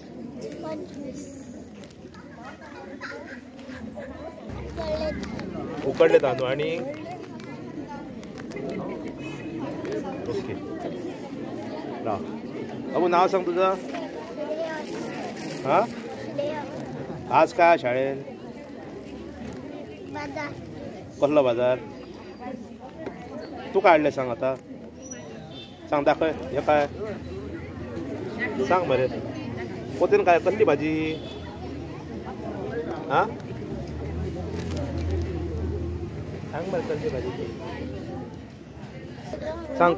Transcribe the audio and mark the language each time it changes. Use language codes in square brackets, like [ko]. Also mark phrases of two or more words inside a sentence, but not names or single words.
[mr] उकडले तांदूळ आणि ओके. अबू नाव सांग तुझं. हां आज काय शाळेत? [kok] कसलो बाजार? तू काय हाडलें सांग आता. सांग दाखय. हे काय सांग बरें. पोतेन काय कसली भाजी? [mr] हां सांग बरं कसली भाजी सांग.